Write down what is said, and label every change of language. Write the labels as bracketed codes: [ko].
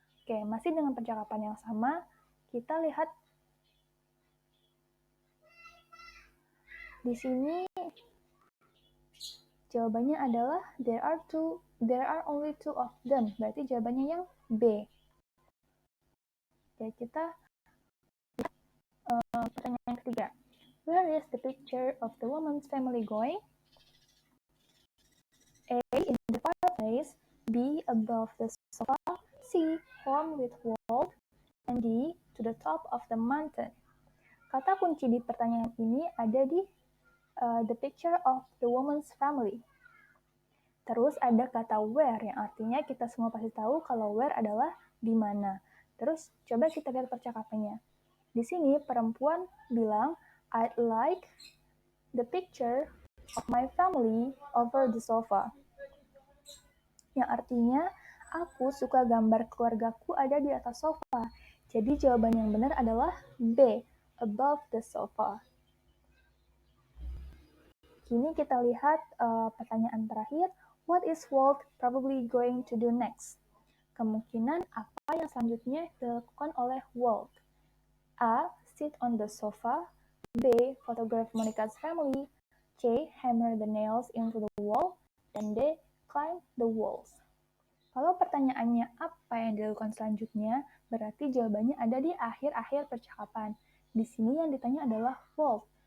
[id] Oke, masih dengan percakapan yang sama, kita lihat di sini jawabannya adalah [en] there are only two of them. [id] Berarti jawabannya yang B. Oke, kita pertanyaan yang ketiga. [en] Where is the picture of the woman's family going? A, in the fireplace. B, above the sofa. C, home with wall. And D, to the top of the mountain. [id] Kata kunci di pertanyaan ini ada di [en] the picture of the woman's family. [id] Terus ada kata where yang artinya kita semua pasti tahu kalau where adalah di mana. Terus coba kita lihat percakapannya. Di sini perempuan bilang, [en] I'd like the picture of my family over the sofa. [id] Yang artinya, aku suka gambar keluargaku ada di atas sofa. Jadi jawaban yang benar adalah B, [en] above the sofa. [id] Kini kita lihat pertanyaan terakhir, [en] what is Walt probably going to do next? [id] Kemungkinan apa yang selanjutnya dilakukan oleh Walt? [en] A, sit on the sofa. B, photograph Monica's family. C, hammer the nails into the wall. Dan D, climb the walls. [id] Kalau pertanyaannya apa yang dilakukan selanjutnya, berarti jawabannya ada di akhir-akhir percakapan. Di sini yang ditanya adalah Walt.